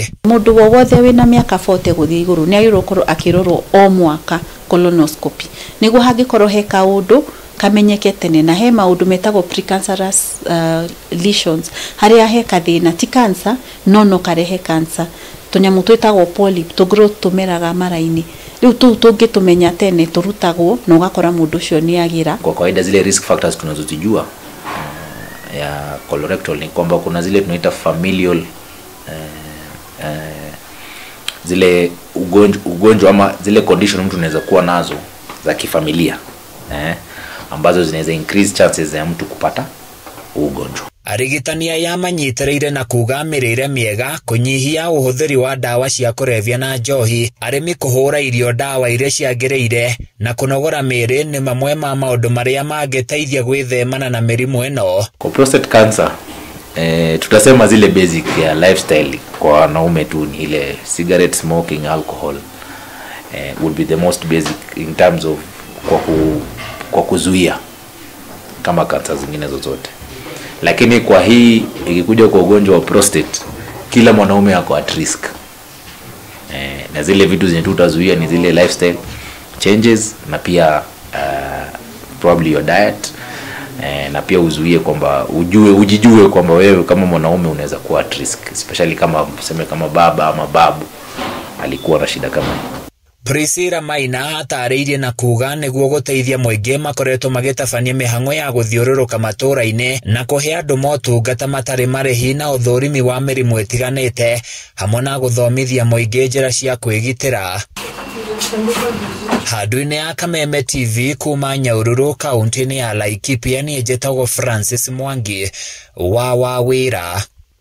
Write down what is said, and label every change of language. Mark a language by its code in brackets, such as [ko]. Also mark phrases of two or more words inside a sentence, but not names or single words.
[ki] Mũndũ wothe wĩna mĩaka 40 gũthiĩ igũrũ nĩ agĩrĩirwo gũkorwo akĩrorwo o mwaka colonoscopy nĩguo hangĩkorwo he kaũndũ kamenyeke tene, na he maũndũ metagwo [en] precancerous lesions [ki] harĩa he kathĩna ti cancer no karehe cancer. Tũnyamũ twĩtagwo [en] polyp to growth [ki] tũmeraga mara-inĩ, rĩu tũngĩtũmenya tene tũrutagwo na ũgakora mũndũ ũcio nĩ agira. [sw] Kwa kawaida zile [en] risk factors [sw] tunazozijua ya colorectal ni kwamba kuna zile tunaita familial zile ugonjwa ama zile condition mtu anaweza kuwa nazo za kifamilia ambazo zinaweza [en] increase chances [sw] ya mtu kupata ugonjwa. [ki] Arigitania ya manyitĩrĩire na kuga mĩrĩre mĩega, kũnyihia ũhũthĩri wa ndawa cia kũrebia na njohi, arĩmi kũhũra irio ndawa iria ciagĩrĩire na kũnogora mĩĩrĩ nĩ mamwe ma maũndũ marĩa mangĩteithia gwĩthemana na mĩrimũ ĩno. [sw] Kwa [en] prostate cancer [sw] tutasema zile basic ya lifestyle kwa wanaume tu ni ile [en] cigarette smoking, alcohol would be the most basic in terms of [sw] kwa kuzuia kama kansa zingine zozote. Lakini kwa hii ikikuja kwa ugonjwa wa prostate, kila mwanaume ako [en] at risk. [sw] Na zile vitu zenye tutazuia ni zile [en] lifestyle changes [sw] na pia [en] probably your diet, [sw] na pia uzuie kwamba ujijue kwamba wewe kama mwanaume unaweza kuwa [en] at risk, [sw] especially kama tuseme kama baba ama babu alikuwa na shida kama hii. [ki] Priscilla Maina atarĩirie na kuga nĩguo gũteithia mũingĩ makoretwo magĩtabania mĩhang'o ya gũthiũrũrũka matũũra-inĩ na kũhe andũ motungata matarĩ marĩhi na ũthũrimi wa mĩrimũ ĩtiganĩte hamwe na gũthomithia mũingĩ njĩra cia kwĩgitĩra. Handũ-inĩ ya Kameme TV kuma Nyahururu kaunti-inĩ ya Laikipia, niĩ njĩtagwo Francis Mwangi wa Wawĩra.